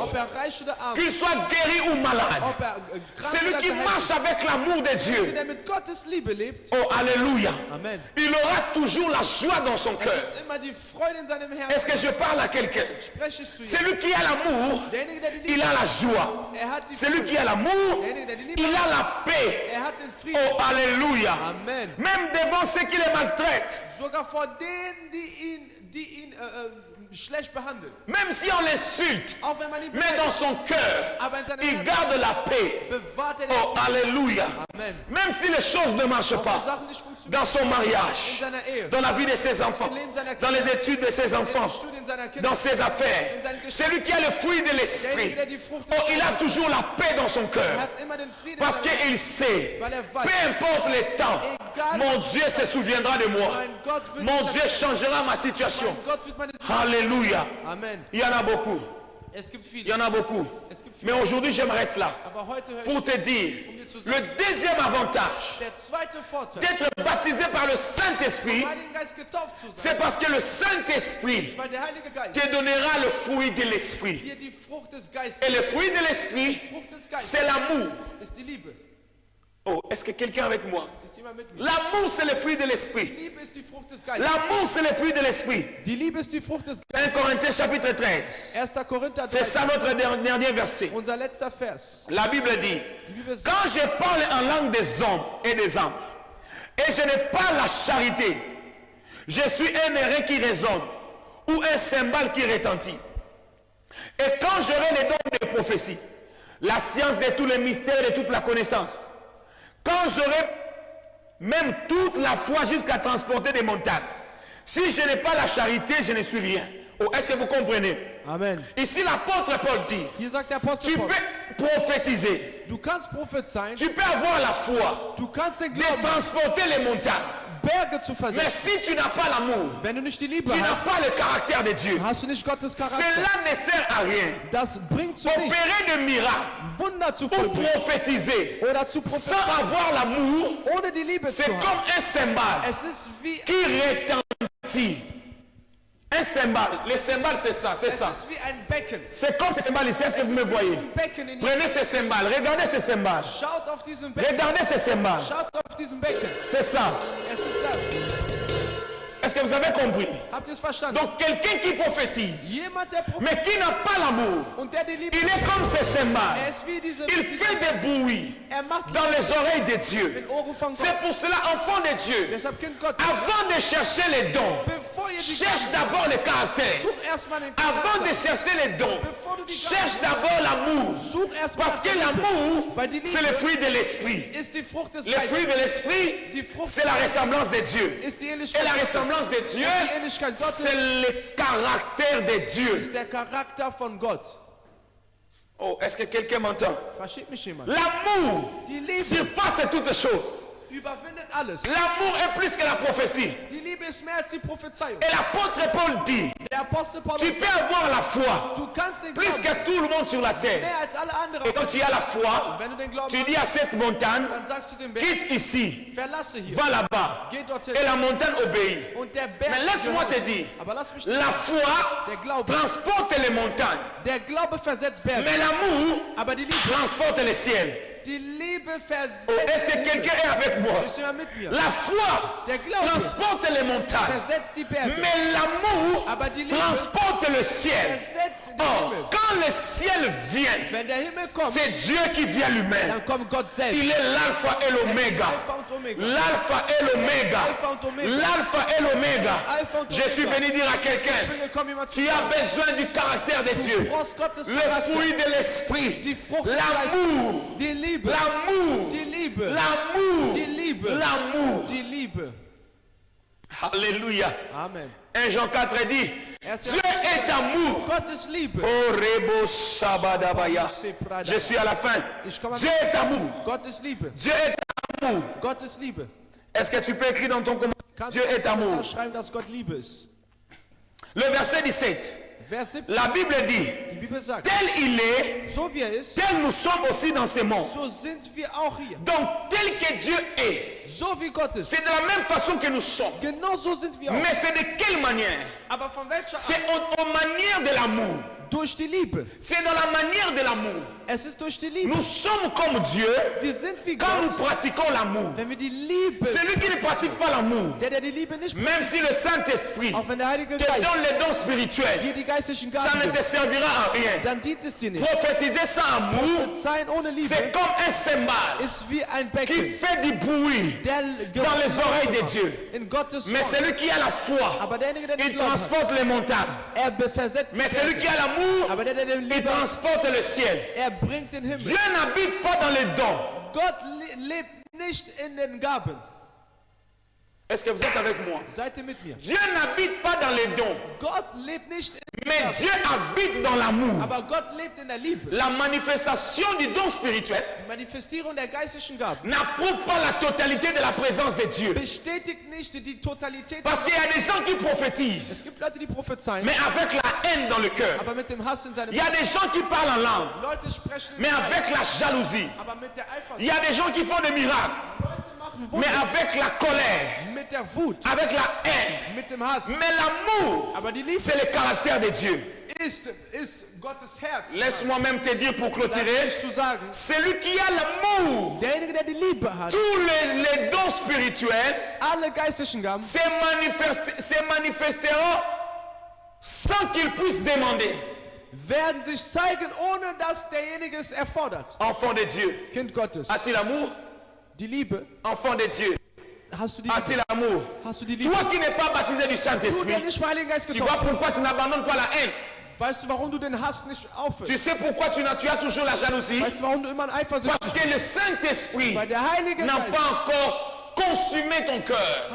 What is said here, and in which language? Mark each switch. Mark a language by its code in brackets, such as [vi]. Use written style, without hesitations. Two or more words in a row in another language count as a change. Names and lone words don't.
[de] ob er reich oder arm, [fr] Qu'il soit guéri ou malade. [de] ob er krank [fr] Celui [de] oder [fr] qui [de] geheilt [fr] marche [de] ist, [fr] avec l'amour de Dieu. [de] der mit Gottes Liebe lebt, [fr] Oh, alléluia. Amen. Il aura toujours la joie dans son [de] Er [fr] cœur. [de] hat immer die Freude in seinem [fr] Est-ce [de] Herzen. [fr] que je parle à quelqu'un? [de] Spreche ich zu ihm. [fr] Celui qui a l'amour, [de] Derjenige, der die [fr] il [de] Liebe [fr] a [de] hat, [fr] la joie. [de] er hat die [fr] Celui [de] Freude. [fr] qui a l'amour, [de] Derjenige, der die Liebe [fr] il [de] hat, [fr] a la paix. [de] er hat den Frieden. [fr] Oh, alléluia. Amen. Même devant ceux qui les maltraitent. [de] Sogar vor denen, die ihn schlecht behandeln. [fr] Même si on l'insulte. [de] Auch wenn man ihn [fr] Mais dans son cœur, [de] aber in seinem [fr] il [de] Herzen [fr] garde la paix. [de] bewahrt er den [fr] Oh, [de] Frieden. [fr] alléluia. Amen. Même si les choses ne marchent [de] Auch wenn [fr] pas. [de] Sachen nicht funktionieren. [fr] Dans son [de] In [fr] mariage. [de] seiner Ehe. [fr] Dans la vie de ses enfants. Dans les études de ses [de] In [fr] enfants. [de] den Studien seiner Kinder. [fr] Dans ses affaires. Celui qui a le fruit de l'esprit. [de] Derjenige, der die Frucht des [fr] Oh, il a [de] Geistes [fr] toujours la paix dans son [de] hat, [fr] cœur. [de] hat immer den Frieden [fr] Parce [de] in seinem [fr] qu'il sait, [de] Weil er weiß, [fr] peu importe les temps, mon Dieu se souviendra de moi. [de] mein Gott wird [fr] Mon [de] mich [fr] Dieu changera ma situation. [de] mein Gott wird meine [fr] Alléluia. Amen. Il y en a beaucoup. [de] Es gibt [fr] Il y [de] viele. [fr] en a beaucoup. [de] Es gibt [fr] Mais [de] viele. [fr] aujourd'hui, j'aimerais être là [de] Aber heute höre [fr] pour [de] ich, [fr] te dire le deuxième avantage [de] der zweite Vorteil, [fr] d'être baptisé par le Saint-Esprit, [de] vom Heiligen Geist getauft zu sein, [fr] c'est parce que le Saint-Esprit [de] weil der Heilige Geist [fr] te donnera le fruit de l'Esprit. [de] dir die Frucht des Geistes, [fr] Et le fruit de l'Esprit, [de] Frucht des Geistes [fr] c'est l'amour. [de] ist die Liebe. [fr] Oh, est-ce que quelqu'un avec moi? [de] Ist jemand mit mir? [fr] L'amour, c'est le fruit de [de] Die [fr] l'Esprit. [de] Liebe ist die Frucht des Geistes. [fr] L'amour, c'est le fruit de l'Esprit. [de] Die Liebe ist die Frucht des [fr] 1 [de] Geistes. [fr] Corinthiens chapitre 13. [de] 1. Korinther [fr] C'est [de] 3, [fr] ça notre dernier verset. [de] unser letzter Vers. [fr] La Bible dit, [de] Die Bibel sagt, [fr] quand je parle en langue des hommes et des anges, et je n'ai pas la charité, je suis un airain qui résonne, ou un cymbale qui retentit. Et quand j'aurai les dons de prophétie, la science de tous les mystères et de toute la connaissance, quand j'aurai Même toute la foi jusqu'à transporter des montagnes. Si je n'ai pas la charité, je ne suis rien. Oh, est-ce que vous comprenez? Amen. Ici, l'apôtre Paul dit, [de] Hier sagt der Apostel [fr] tu [de] Paulus, [fr] peux prophétiser, [de] du kannst Prophet sein, [fr] tu peux avoir la foi [de] du kannst den [fr] de [de] Glauben, [fr] transporter les montagnes. [de] Berge zu [fr] Mais [de] versetzen. [fr] si tu n'as pas l'amour, [de] Wenn du nicht die Liebe [fr] tu n'as [de] hast, [fr] pas le caractère de Dieu. [de] hast du nicht Gottes Charakter. [fr] Cela ne sert à rien. [de] Das bringt zu nichts, [fr] Opérer de miracles [de] Wunder zu [fr] ou [de] vollbringen [fr] prophétiser [de] oder zu [fr] sans [de] prophezeien, [fr] avoir l'amour, [de] ohne die Liebe [fr] c'est [de] zu haben. [fr] comme un cymbale [de] Es ist wie, [fr] qui retentit. Un cymbale. Le cymbale, c'est ça, c'est [de] es [fr] ça. [de] ist wie ein Becken. [fr] C'est comme ce cymbale ici. Est-ce que vous me voyez? [de] Ein Becken in [fr] Prenez ce cymbale. Regardez ce cymbale. [de] Schaut auf diesen Becken. [fr] Regardez ce cymbale. [de] Schaut auf diesen Becken. [fr] C'est ça. [de] Es ist das. [fr] Est-ce que vous avez compris? [de] Habt ihr es verstanden? [fr] Donc quelqu'un qui prophétise, [de] Jemand, der [fr] mais qui n'a pas l'amour, [de] und der die Liebe [fr] il est comme ce cymbale. [de] er ist wie diese, [fr] Il fait des bruits [de] er macht [fr] dans les oreilles de Dieu. [de] den Ohren von Gott. [fr] C'est pour cela, enfant de Dieu, [de] Deshalb Kind Gottes, [fr] avant de chercher les dons, [de] bevor ihr die [fr] cherche d'abord le caractère. [de] such erstmal den [fr] Avant de [de] Charakter. [fr] chercher les dons, [de] Bevor du die [fr] cherche d'abord l'amour. [de] Such erstmal [fr] Parce que [de] die Liebe. [fr] l'amour, [de] Weil die [fr] c'est le [de] Liebe [fr] fruit de l'esprit. [de] ist die Frucht des [fr] Le fruit [de] Geistes. [fr] de l'esprit, [de] Die Frucht [fr] c'est la ressemblance de Dieu. [de] ist die [fr] Et [de] Ähnlichkeit [fr] la [de] Gottes. [fr] ressemblance de Dieu, [de] Die Ähnlichkeit Gottes [fr] c'est le caractère de Dieu. [de] ist der Charakter von Gott. [fr] Oh, est-ce que quelqu'un m'entend? [de] Versteht mich jemand? [fr] L'amour [de] Die Liebe [fr] surpasse toutes choses. [de] überwindet alles. [fr] L'amour est plus que la prophétie. [de] Die Liebe ist mehr als die Prophezeiung. [fr] Et l'apôtre Paul dit, [de] Der Apostel Paulus [fr] tu peux [de] sagt, [fr] avoir la foi [de] du kannst den [fr] plus [de] Glauben [fr] que tout le monde sur la terre. [de] mehr als alle anderen. [fr] Et quand tu as la foi, [de] Wenn du den Glauben [fr] tu dis à cette montagne, [de] hast, dann sagst du dem Berg, [fr] quitte ici, [de] verlasse hier, [fr] va là-bas. [de] geh dorthin. [fr] Et la montagne obéit. [de] Und der Berg [fr] Mais laisse-moi te dire, [de] aber lass mich dir [fr] la [de] sagen, [fr] foi [de] der Glaube, [fr] transporte les montagnes, [de] der Glaube versetzt Berge, [fr] mais l'amour [de] aber die Liebe, [fr] transporte le ciel. [de] die Liebe versetzt [fr] Oh, est-ce que quelqu'un est avec moi? [de] Bist du mal mit mir? [fr] La foi [de] Der Glaube [fr] transporte les montagnes, [de] versetzt die Berge, [fr] mais l'amour [de] aber die Liebe [fr] transporte le ciel. [de] versetzt den [fr] Oh, [de] Himmel. [fr] quand le ciel vient, [de] Wenn der Himmel kommt, [fr] c'est Dieu qui vient lui-même. [de] dann kommt Gott selbst. [fr] Il est l'alpha et l'oméga. [de] Alpha und Omega. [fr] L'alpha et l'oméga. [de] Alpha und Omega. [fr] L'alpha et l'oméga. [de] Alpha und [fr] Je suis [de] Omega. [fr] venu dire à [de] Ich [fr] quelqu'un, [de] bin gekommen, jemand zu [fr] tu as [de] sagen, [fr] besoin du caractère de [de] du [fr] Dieu. [de] brauchst Gottes [fr] Le [de] Charakter, [fr] fruit de l'esprit. [de] die Frucht des [fr] L'amour. [de] Geistes, die Liebe, [fr] L'amour. [de] die Liebe, [fr] L'amour. [de] die Liebe, [fr] L'amour. [de] die Liebe. [fr] Alléluia. Amen. 1 Jean 4 dit, Dieu est amour. [de] Gottes Liebe. [fr] Oh, Rebo Shabadabaya. Je suis à la fin. Dieu est amour. [de] Gottes Liebe. [fr] Dieu est amour. [de] Gottes Liebe. [fr] Est-ce que tu peux écrire dans ton commentaire? [de] Kannst [fr] Dieu [de] du [fr] est amour. [de] schreiben, dass Gott Liebe ist? [fr] Le verset 17. [de] Vers 17. [fr] La Bible dit, [de] Die Bibel sagt, [fr] tel il est, [de] so wie er ist, [fr] tel nous sommes aussi dans ce monde. [de] so sind wir auch hier. [fr] Donc, tel que Dieu est, [de] So wie Gott ist. [fr] c'est de la même façon que nous sommes. [de] Genau so sind wir auch. [fr] Mais c'est de quelle manière? [de] Aber von welcher [fr] C'est [de] Art? [fr] aux manières de l'amour. [de] Durch die Liebe. [fr] C'est dans la manière de l'amour. [de] Es ist durch die Liebe. [fr] Nous sommes comme Dieu [de] Wir sind wie [fr] quand nous [de] Gott, [fr] pratiquons l'amour. [de] wenn wir die Liebe, [fr] Celui qui ne pratique pas l'amour, [de] der die Liebe nicht, [fr] même si le Saint-Esprit [de] auch wenn der Heilige [fr] te [de] Geist [fr] donne les dons spirituels, [de] dir die geistlichen [fr] ça [de] Gaben [fr] ne te [de] gibt, [fr] servira à rien. [de] dann dient es dir nicht. [fr] Prophétiser sans amour, [de] Sein ohne Liebe [fr] c'est comme un cymbale [de] ist wie ein [fr] qui [de] Becken, [fr] fait du bruit [de] der [fr] dans les oreilles de Dieu. [de] in Gottes [fr] Mais [de] Wort. [fr] celui qui a la foi, [de] Aber derjenige, der den [fr] il [de] Glauben hat, [fr] transporte les montagnes. [de] versetzt [fr] Mais [de] die [fr] celui [de] Berge. [fr] qui a l'amour, [de] Aber der den [fr] il [de] Liebe hat, [fr] transporte le ciel. [de] bringt den Himmel. [fr] Dieu n'habite pas dans les dons. [de] Gott lebt nicht in den Gaben. [fr] Est-ce que vous êtes avec moi? [de] Seid ihr mit mir? [fr] Dieu n'habite pas dans les dons, [de] Gott lebt nicht in den [fr] mais [de] Gaben. [fr] Dieu habite dans l'amour. [de] Aber Gott lebt in der Liebe. [fr] La manifestation du don spirituel [de] Die Manifestierung der geistlichen Gaben [fr] n'approuve pas la totalité de la présence de Dieu. [de] bestätigt nicht die Totalität. [fr] Parce qu'il y a des gens qui prophétisent, [de] Es gibt Leute, die prophezeien, [fr] mais avec la haine dans le cœur. [de] aber mit dem Hass in seinem [fr] Il y a des gens qui parlent en langue, [de] Leute sprechen, [fr] mais avec la jalousie. [de] aber mit der [fr] Il y [de] Eifersucht. [fr] a des gens qui font des miracles, [de] Leute machen [fr] mais [de] Wunder [fr] avec la colère, [de] mit der Wut, [fr] avec la haine. [de] mit dem Hass. [fr] Mais l'amour, [de] Aber die Liebe [fr] c'est le caractère de Dieu. [de] ist Gottes Herz. [fr] Laisse-moi même te dire pour [de] Das [fr] clôturer, [de] nicht zu sagen. [fr] celui qui a l'amour, [de] Derjenige, der die Liebe hat, [fr] tous les dons spirituels [de] alle geistlichen Gaben [fr] se manifesteront sans qu'il puisse demander. [de] werden sich zeigen, ohne dass derjenige es erfordert. [fr] Enfant de Dieu, [de] Kind Gottes. [fr] as-tu l'amour? [de] Die Liebe. [fr] Enfant de Dieu, [de] Hast du die [fr] as-tu [de] Liebe? [fr] l'amour? [de] Hast du die Liebe? [fr] Toi qui n'es pas baptisé du [de] Du, der [fr] Saint-Esprit, [de] nicht vom Heiligen Geist [fr] tu [de] getauft [fr] vois pourquoi tu n'abandonnes pas la haine. [de] Weißt du, warum du den Hass nicht aufhörst? [fr] Tu sais pourquoi tu as toujours la jalousie? [de] Weißt du, warum du immer ein Eifersucht [fr] Parce [de] bist? [fr] que le Saint-Esprit [de] Weil der Heilige [fr] n'a [de] Geist [fr] pas encore consumé ton cœur